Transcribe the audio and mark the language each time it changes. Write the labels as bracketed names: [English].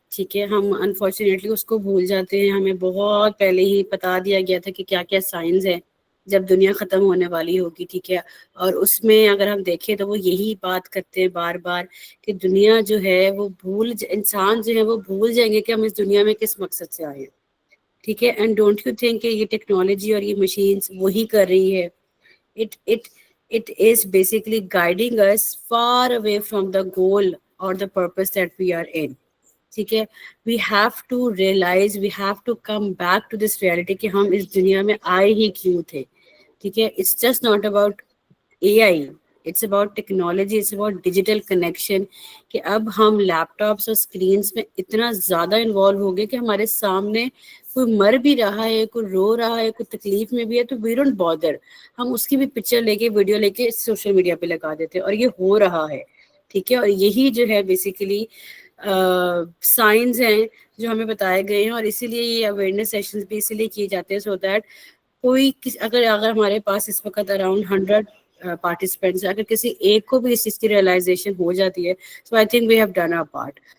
[Urdu] ٹھیک ہے، ہم انفارچونیٹلی اس کو بھول جاتے ہیں. ہمیں بہت پہلے ہی بتا دیا گیا تھا کہ کیا کیا سائنس ہے جب دنیا ختم ہونے والی ہوگی. ٹھیک ہے، اور اس میں اگر ہم دیکھیں تو وہ یہی بات کرتے ہیں بار بار کہ دنیا جو ہے وہ انسان جو ہے وہ بھول جائیں گے کہ ہم اس دنیا میں کس مقصد سے آئے ہیں. ٹھیک ہے، [English] and don't you think [Urdu] کہ یہ ٹیکنالوجی اور یہ مشینس وہی کر رہی ہے. [English] it is basically guiding us far away from the goal or the purpose that we are in. ٹھیک ہے، we have to realize, we have to come back to this reality [Urdu] کہ ہم اس دنیا میں آئے ہی کیوں تھے. ٹھیک ہے، [English] it's just not about AI, it's about technology, it's about digital connection. [Urdu] کہ اب ہم لیپ ٹاپس اور اسکرینس میں اتنا زیادہ انوالو ہو گئے کہ ہمارے سامنے کوئی مر بھی رہا ہے، کوئی رو رہا ہے، کوئی تکلیف میں بھی ہے تو [English] we don't bother, [Urdu] ہم اس کی بھی پکچر لے کے ویڈیو لے کے سوشل میڈیا پہ لگا دیتے ہیں، اور یہ ہو رہا ہے. ٹھیک ہے، اور یہی جو ہے بیسیکلی سائنس ہیں جو ہمیں بتائے گئے ہیں، اور اسی لیے یہ اویئرنیس سیشنز بھی اسی لیے کیے جاتے ہیں سو دیٹ کوئی اگر ہمارے پاس اس وقت اراؤنڈ 100 پارٹیسپینٹس، اگر کسی ایک کو بھی اس چیز کی ریئلائزیشن ہو جاتی ہے [English] So I think we have done our part.